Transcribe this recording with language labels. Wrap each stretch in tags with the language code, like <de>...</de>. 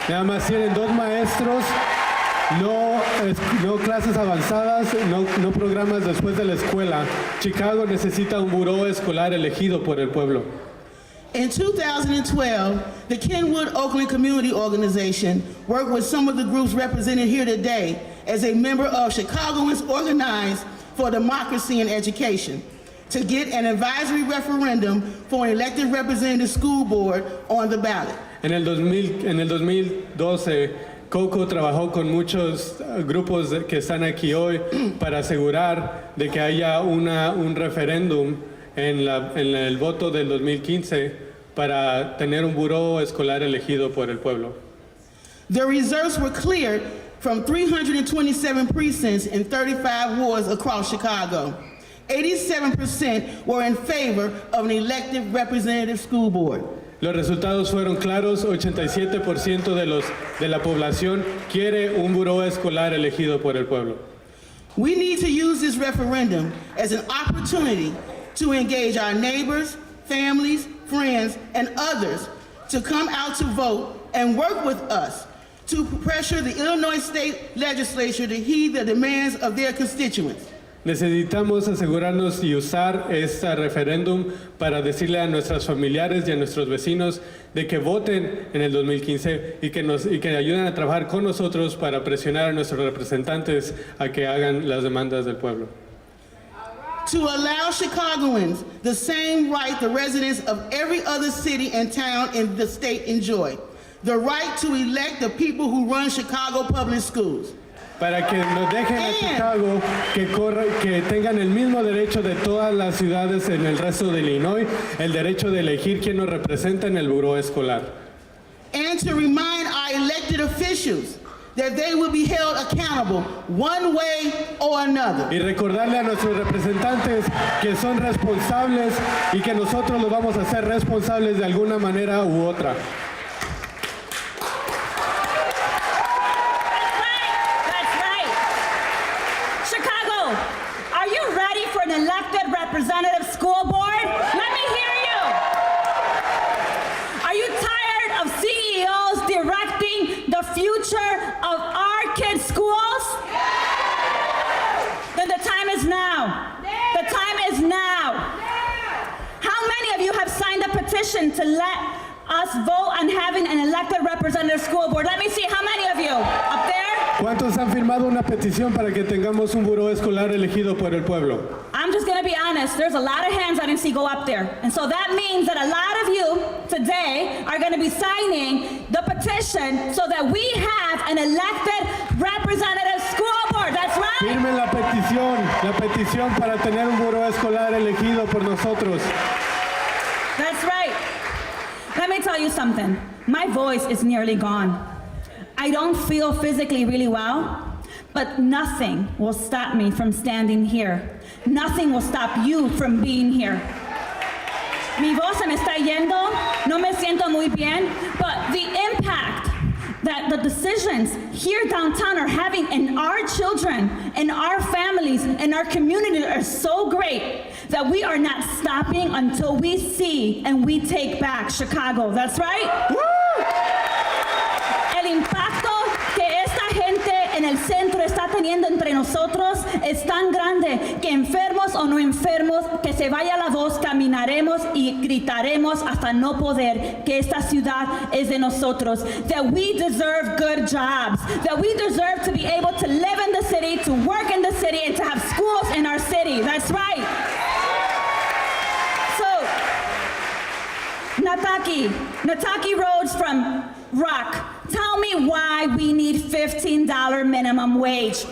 <es>Nada más tienen 2 maestros, no clases avanzadas, no programas después de la escuela. Chicago necesita un buró escolar elegido por el pueblo.</es> <en>In 2012, the Kenwood Oakland Community Organization worked with some of the groups represented here today as a member of Chicagoans Organized for Democracy and Education to get an advisory referendum for an elected representative school board on the ballot.</en> <es>En el 2012, Coco trabajó con muchos grupos que están aquí hoy para asegurar de que haya un referéndum en el voto del 2015 para tener un buró escolar elegido por el pueblo.</es> <en>The results were clear from 327 precincts in 35 wards across Chicago. 87% were in favor of an elected representative school board.</en> <es>Los resultados fueron claros, 87% de la población quiere un buró escolar elegido por el pueblo.</es> <en>We need to use this referendum as an opportunity to engage our neighbors, families, friends, and others to come out to vote and work with us to pressure the Illinois State Legislature to heed the demands of their constituents.</en> <es>Necesitamos asegurarnos y usar este referéndum para decirle a nuestros familiares y a nuestros vecinos de que voten en el 2015 y que ayuden a trabajar con nosotros para presionar a nuestros representantes a que hagan las demandas del pueblo.</es> <en>To allow Chicagoans the same right the residents of every other city and town in the state enjoy, the right to elect the people who run Chicago public schools.</en> <es>Para que nos dejen a Chicago que tengan el mismo derecho de todas las ciudades en el resto de Illinois, el derecho de elegir quién nos representa en el buró escolar.</es> <en>And to remind our elected officials that they will be held accountable one way or another.</en> <es>Y recordarle a nuestros representantes que son responsables y que nosotros los vamos a hacer responsables de alguna manera u otra.</es> <en>That's right. Chicago, are you ready for an elected representative school board? Let me hear you. Are you tired of CEOs directing the future of our kids' schools? Then the time is now. The time is now. How many of you have signed a petition to let us vote on having an elected representative school board? Let me see, how many of you? Up there?</en> <es>¿Cuántos han firmado una petición para que tengamos un buró escolar elegido por el pueblo?</es> <en>I'm just gonna be honest, there's a lot of hands I didn't see go up there. And so that means that a lot of you today are gonna be signing the petition so that we have an elected representative school board. That's right.</en> <es>Firmen la petición para tener un buró escolar elegido por nosotros.</es> <en>That's right. Let me tell you something. My voice is nearly gone. I don't feel physically really well, but nothing will stop me from standing here. Nothing will stop you from being here.</en> <es>Mi voz se me está yendo, no me siento muy bien,</es> <en>but the impact that the decisions here downtown are having in our children, in our families, in our community are so great that we are not stopping until we see and we take back Chicago. That's right. Woo!</en> <es>El impacto que esta gente en el centro está teniendo entre nosotros es tan grande que enfermos o no enfermos, que se vaya la voz, caminaremos y gritaremos hasta no poder que esta ciudad es de nosotros.</es> <en>That we deserve good jobs. That we deserve to be able to live in the city, to work in the city, and to have schools in our city. That's right. So, Nataki Rhodes from Rock, tell me why we need $15 minimum wage.</en>